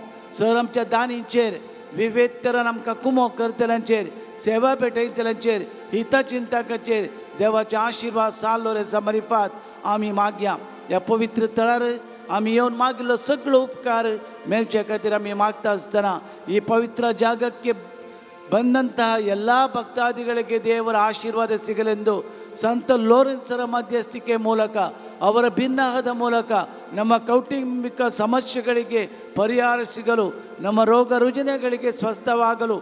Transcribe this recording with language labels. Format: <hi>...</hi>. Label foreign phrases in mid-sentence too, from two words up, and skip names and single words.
<kok>सर आमच्या दानींचेर विविध तरान आमकां कुमो करतल्यांचेर, सेवा भेटयतल्यांचेर, हिता चिंतकाचेर देवाचे आशिर्वाद सांत लोरेसा मार्फत आमी मागया. ह्या पवित्र तळार आमी येवन मागिल्लो सगळो उपकार मेळचे खातीर आमी मागता आसतना</kok> <kn>ಈ ಪವಿತ್ರ ಜಾಗಕ್ಕೆ ಬಂದಂತಹ ಎಲ್ಲ ಭಕ್ತಾದಿಗಳಿಗೆ ದೇವರ ಆಶೀರ್ವಾದ ಸಿಗಲೆಂದು ಸಂತ ಲೋರೆನ್ಸರ ಮಧ್ಯಸ್ಥಿಕೆ ಮೂಲಕ ಅವರ ಭಿನ್ನಹದ ಮೂಲಕ ನಮ್ಮ ಕೌಟುಂಬಿಕ ಸಮಸ್ಯೆಗಳಿಗೆ ಪರಿಹಾರ ಸಿಗಲು, ನಮ್ಮ ರೋಗ ರುಜಿನಗಳಿಗೆ ಸ್ವಸ್ಥವಾಗಲು</kn>